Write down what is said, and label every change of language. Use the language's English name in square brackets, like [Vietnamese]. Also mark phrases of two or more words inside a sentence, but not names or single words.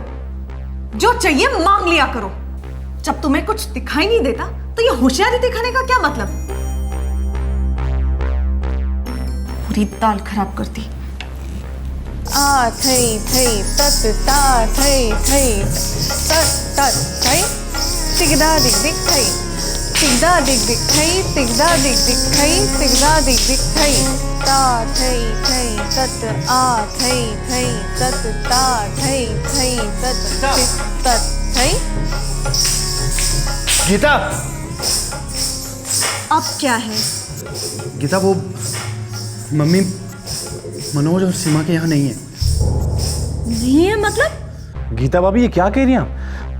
[Hindi] जो चाहिए मांग लिया करो। जब तुम्हें कुछ दिखाई नहीं देता तो ये होशियारी दिखाने का क्या मतलब? पूरी दाल खराब करती। आ थई थई तत ता थई थई तत तत थई तिगदा दिग दिग थई तिगदा दिग दिग थई तिगदा दिग दिग थई तिगदा दिग दिग थई ता थई थई तत आ थई थई तत ता थई थई तत तत थई। गीता! अब क्या है? गीता, वो मम्मी मनोज और सीमा के यहाँ नहीं है। नहीं है मतलब? गीता भाभी ये क्या कह रही हैं?